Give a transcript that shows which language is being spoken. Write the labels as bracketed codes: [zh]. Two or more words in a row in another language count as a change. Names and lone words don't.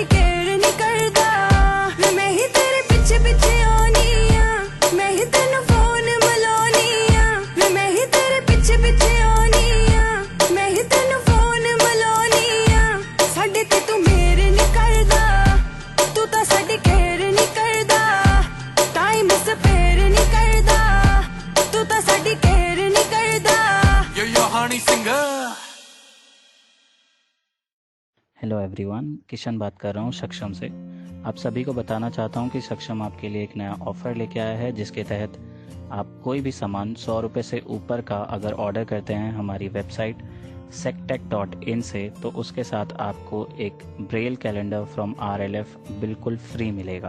[pa] ਕੇਅਰ ਨਹੀਂ ਕਰਦਾ ਵੇ ਮੈਂ ਹੀ ਤੇਰੇ ਪਿੱਛੇ ਪਿੱਛੇ ਆਨੀ ਆਂ ਮੈਂ ਹੀ ਤੈਨੂੰ ਫੋਨ ਮਿਲਾਨੀ ਆਂ ਵੇ ਮੈਂ ਹੀ ਤੇਰੇ ਪਿੱਛੇ ਪਿੱਛੇ ਆਨੀ ਆਂ ਮੈਂ ਹੀ ਤੈਨੂੰ ਫੋਨ ਮਿਲਾਨੀ ਆਂ ਸਾਡੇ ਤੇ ਤੂੰ ਮੇਰੇ ਨਹੀਂ ਕਰਦਾ ਤੂੰ ਤਾਂ ਸਾਡੀ ਕੇਅਰ ਨਹੀਂ ਕਰਦਾ [en] time spare [pa] ਨਹੀਂ ਕਰਦਾ ਤੂੰ ਤਾਂ ਸਾਡੀ ਕੇਅਰ ਨਹੀਂ ਕਰਦਾ [en] Yo honey singer Hello everyone, [hi] किशन बात कर रहा हूँ सक्षम से। आप सभी को बताना चाहता हूँ कि सक्षम आपके लिए एक नया ऑफ़र लेके आया है जिसके तहत आप कोई भी सामान 100 रुपये से ऊपर का अगर ऑर्डर करते हैं हमारी वेबसाइट sectech.in से तो उसके साथ आपको एक [en] Braille calendar from RLF [hi] बिल्कुल फ्री मिलेगा।